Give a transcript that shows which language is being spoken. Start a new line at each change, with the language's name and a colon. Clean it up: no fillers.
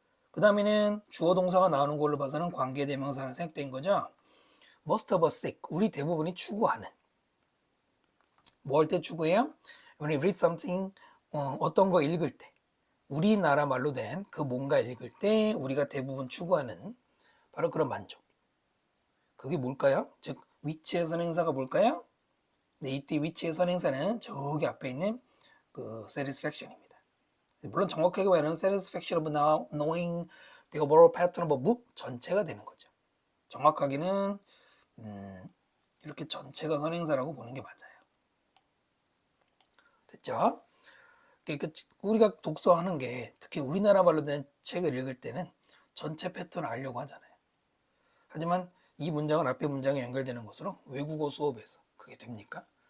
Korean: 그 다음에는 주어 동사가 나오는 걸로 봐서는 관계대명사가 생략된 거죠.
English: most of us seek,
Korean: 우리 대부분이 추구하는. 뭐 할 때 추구해요?
English: When we read something,
Korean: 어떤 거 읽을 때, 우리나라 말로 된 그 뭔가 읽을 때 우리가 대부분 추구하는 바로 그런 만족. 그게 뭘까요? 즉 위치의 선행사가 뭘까요? 네, 이때 위치의 선행사는 저기 앞에 있는 그 satisfaction입니다. 물론 정확하게 말하면
English: satisfaction of knowing the overall pattern of a book
Korean: 전체가 되는 거죠. 정확하게는 이렇게 전체가 선행사라고 보는 게 맞아요. 됐죠? 그러니까 우리가 독서하는 게 특히 우리나라 말로 된 책을 읽을 때는 전체 패턴을 알려고 하잖아요. 하지만 이 문장은 앞에 문장에 연결되는 것으로 외국어 수업에서 그게 됩니까?